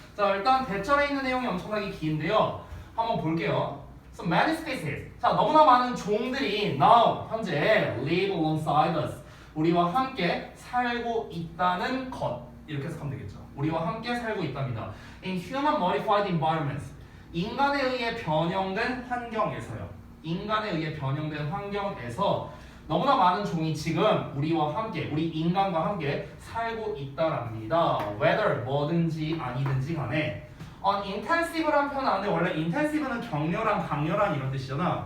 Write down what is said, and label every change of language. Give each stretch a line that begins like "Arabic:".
Korean: 자, 일단 대절에 있는 내용이 엄청나게 긴데요. 한번 볼게요.
English: So many species.
Korean: 자, 너무나 많은 종들이 now 현재
English: live alongside us.
Korean: 우리와 함께 살고 있다는 것. 이렇게 해석하면 되겠죠. 우리와 함께 살고 있답니다.
English: In human modified environments.
Korean: 인간에 의해 변형된 환경에서요. 인간에 의해 변형된 환경에서 너무나 많은 종이 지금 우리와 함께, 우리 인간과 함께 살고 있다랍니다. Whether 뭐든지 아니든지 간에 intensive란 표현 나오는데 원래 intensive는 격렬한, 강렬한 이런 뜻이잖아.